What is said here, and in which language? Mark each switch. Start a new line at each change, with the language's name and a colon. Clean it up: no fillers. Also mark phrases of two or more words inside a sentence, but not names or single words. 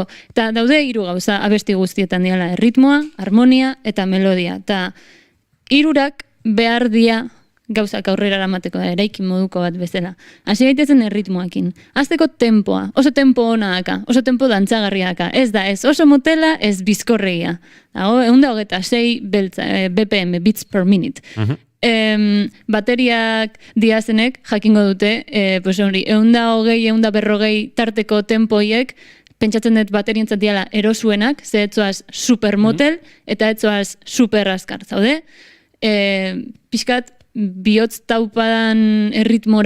Basque: Eta daude hiru gauza abesti guztietan diala, ritmoa, harmonia eta melodia. Eta hirurak behar dia gauzak aurrera eramateko da, eraikin moduko bat bezala. Hasi gaitezen erritmoakin. Hasteko tempoa, oso tempo ona daka, oso tempo dantzagarria daka. Ez da, ez oso motela, ez bizkorregia. Dago, 126 BPM,
English: beats per minute.
Basque: Bateriak diazenek jakingo dute, pues hori, 120, 140 tarteko tempoiek, pentsatzen dut baterientzat diala erosuenak, ze etzoaz supermotel, eta etzoaz super askar, zaude? Pixkat, bihotz taupadan erritmora.